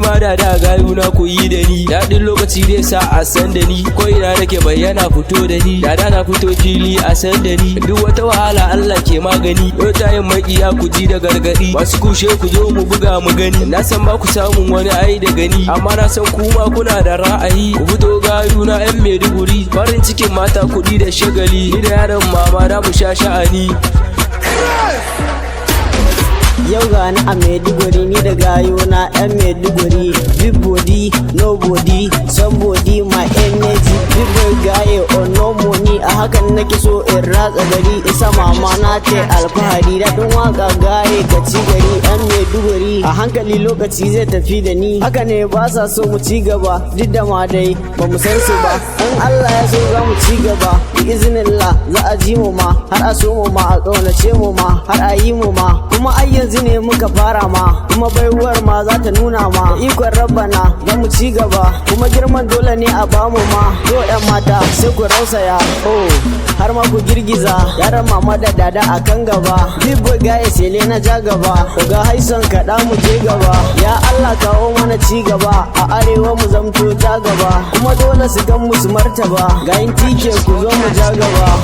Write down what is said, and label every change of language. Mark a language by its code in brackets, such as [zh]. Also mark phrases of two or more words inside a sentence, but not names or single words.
[ha] ma da gayuna ku yi da ni daɗin lokaci dai sa a san da ni ko ina nake bayyana fito da ni dada na fito fili a san da ni duk wata wahala Allah ke magani yau tayin makiya ku ji da gargadi masu kushe ku zo mu buga mu gani na san ba ku samun wani ai da gani amma na san kuma kuna da ra'ayi ku fito gayuna yan Maiduguri farin cikin mata kuɗi da shagali ni da yaron mama da mu sha sha'ani. Yau gani a Maiduguri ni da gayuna yan Maiduguri. [en] Big body, no body, somebody my energy. Big boy gaye or no money. [ha] A hakan nake so in ratsa gari. Isa mama na ce alfahari. Daɗin waka gaye ka ci gari yan Maiduguri. A hankali lokaci zai tafi da ni. Haka ne ba sa so mu ci gaba. Duk da ma dai ba mu san su ba. In Allah ya so za mu ci gaba. [ar] بإذن الله [ha] za a ji mu ma. Har a so mu ma a ƙaunace mu ma. Har a yi mu ma. Kuma ai yanzu ne muka fara ma, kuma baiwar ma za ta nuna ma. Ikon rabbana za mu ci gaba, kuma girman dole ne a bamu ma. Yo yan mata sai ku rausaya, oh har ma ku girgiza. Yaran mama da dada a kan gaba, [en] big boy [ha] gaye sele na ja gaba. Ga haison kaɗa mu je gaba, ya Allah kawo mana ci gaba. A arewa mu zamto ta gaba, kuma dole su gan mu su martaba. Ga yin tike ku zo mu ja gaba.